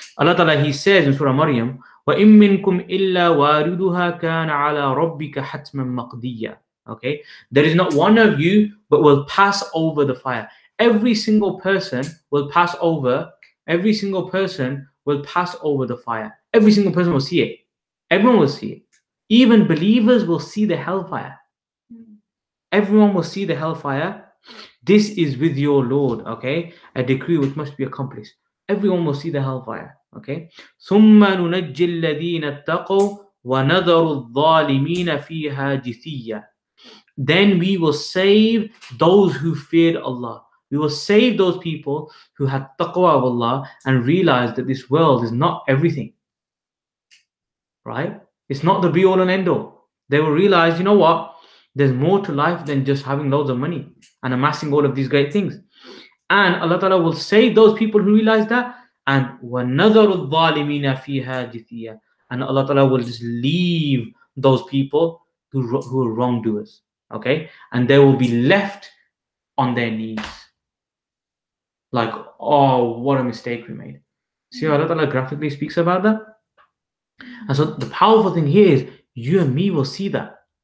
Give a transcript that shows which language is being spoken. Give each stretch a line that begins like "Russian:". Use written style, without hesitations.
English: Allah Ta'ala, He says in Surah Maryam,
Arabic: وَإِن مِّنكُمْ إِلَّا وَارِدُهَا كَانَ عَلَى رَبِّكَ حَتْمًا مَقْضِيًّا.
English: Okay, there is not one of you but will pass over the fire. Every single person will pass over. Every single person will pass over the fire. Every single person will see it. Everyone will see it. Even believers will see the hellfire. Everyone will see the hellfire. This is with your Lord, okay? A decree which must be accomplished. Everyone will see the hellfire, okay?
Arabic: ثُمَّ نُنَجِّي الَّذِينَ اتَّقَوْا وَنَذَرُ الظَّالِمِينَ فِيهَا جِثِيًّا.
English: Then we will save those who feared Allah. We will save those people who had taqwa of Allah and realized that this world is not everything, right? It's not the be all and end all. They will realize, you know what? There's more to life than just having loads of money and amassing all of these great things. And Allah Ta'ala will save those people who realize that.
Arabic: And وَنَذَرُ الظَّالِمِينَ فِيهَا جِثِيًّا.
English: And Allah Ta'ala will just leave those people who are wrongdoers. Okay? And they will be left on their knees. Like, oh, what a mistake we made. See how Allah Ta'ala graphically speaks about that? And so the powerful thing here is you and me will see that.